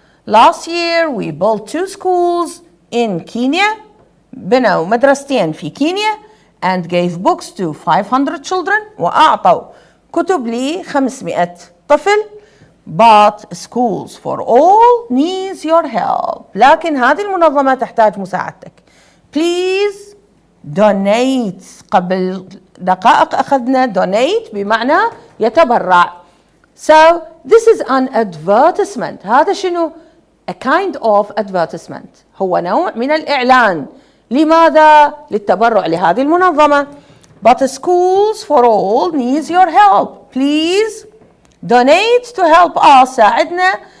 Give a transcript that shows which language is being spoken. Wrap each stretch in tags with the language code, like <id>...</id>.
<en>Last year we built 2 schools in Kenya.</en> <ar>بنوا مدرستين في كينيا</ar> <en>and gave books to 500 children.</en> <ar>وأعطوا كتب لي 500 طفل.</ar> <en>But schools for all needs your help.</en> <ar>لكن هذه المنظمة تحتاج مساعدتك.</ar> <en>Please donate.</en> <ar>قبل دقائق أخذنا donate بمعنى يتبرع.</ar> <en>So this is an advertisement.</en> <ar>هذا شنو؟</ar> <en>A kind of advertisement.</en> <ar>هو نوع من الإعلان. لماذا؟ للتبرع لهذه المنظمة.</ar> <en>But schools for all needs your help. Please donate to help us.</en> <ar>ساعدنا</ar>